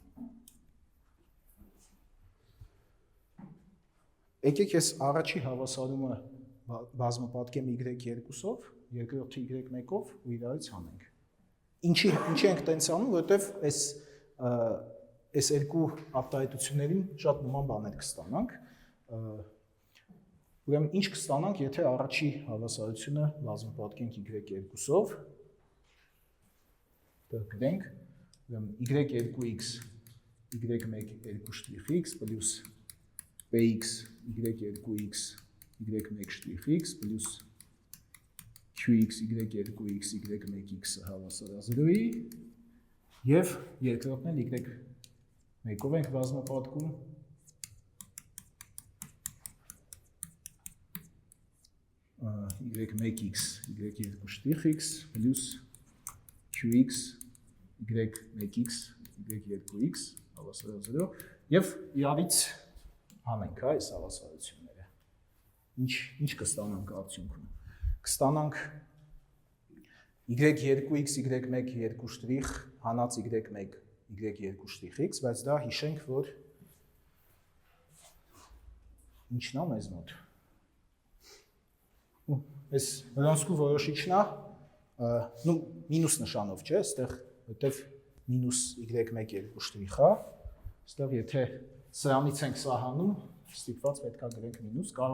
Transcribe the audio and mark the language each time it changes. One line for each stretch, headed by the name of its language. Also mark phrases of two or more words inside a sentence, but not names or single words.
Armenian: Եկեք ես առաջի հավասարումը բազմապատկեմ y2-ով, երկրորդը y1-ով ու իրարից հանենք։ Ինչի ենք տենց անում, որովհետև այս երկու արտահայտություններին շատ նման բաներ կստանանք։ Ուրեմն ինչ կստանանք, եթե առաջի հավասարությունը բազմապատկենք y2-ով, դա գրենք, y2x y1 2'x պլյուս px y2x y1' պլյուս qx y2x y1x-ը հավասար է 0-ի եւ երկրորդն էլ y1-ով ենք բազմապատկում y1x y2'x պլյուս qx y1x y2x հավասար է 0 եւ իրարից հանենք այս հավասարությունները։ Ինչ կստանանք արդյունքում։ Կստանանք y2x y1 2' հանած y1 y2'x, բայց դա հիշենք, որ ինչն է մեզ մոտ։ այս Վրոնսկու որոշիչն է, նու մինուս նշանով, չէ, այստեղ որտեվ մինուս y1 2 շտրիխ է, այստեղ եթե սրանից ենք սահանում, ստիպված պետք է գրենք մինուս, կարող